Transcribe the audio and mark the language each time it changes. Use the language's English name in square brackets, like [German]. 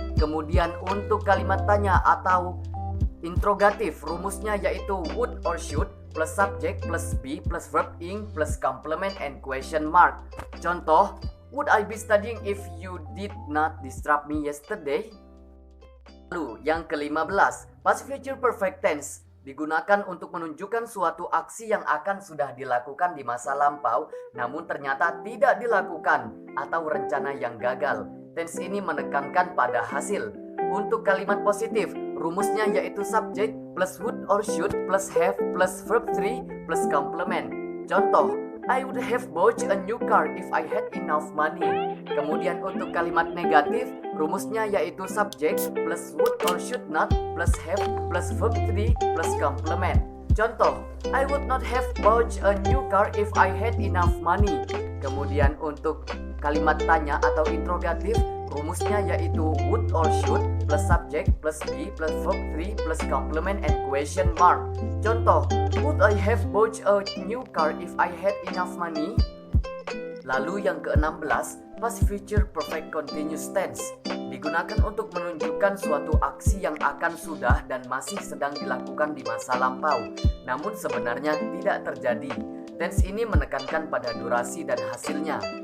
[Indonesian] Kemudian untuk kalimat tanya atau interrogatif, rumusnya yaitu would or should plus subject plus be plus verb ing plus complement and question mark. [English] Contoh, would I be studying if you did not disturb me yesterday? [Indonesian] Lalu, yang ke-15, past future perfect tense digunakan untuk menunjukkan suatu aksi yang akan sudah dilakukan di masa lampau, namun ternyata tidak dilakukan atau rencana yang gagal. Tense ini menekankan pada hasil. Untuk kalimat positif, rumusnya yaitu subject plus would or should plus have plus verb 3 plus complement. [English] Contoh, I would have bought a new car if I had enough money. [Indonesian] Kemudian untuk kalimat negatif, rumusnya yaitu subject plus would or should not plus have plus verb 3 plus complement. [English] Contoh, I would not have bought a new car if I had enough money. [Indonesian] Kemudian untuk kalimat tanya atau interrogatif, rumusnya yaitu would or should plus subject plus be plus verb 3 plus complement and question mark. [English] Contoh, would I have bought a new car if I had enough money? [Indonesian] Lalu yang ke-16, past future perfect continuous tense digunakan untuk menunjukkan suatu aksi yang akan sudah dan masih sedang dilakukan di masa lampau, namun sebenarnya tidak terjadi. Tense ini menekankan pada durasi dan hasilnya.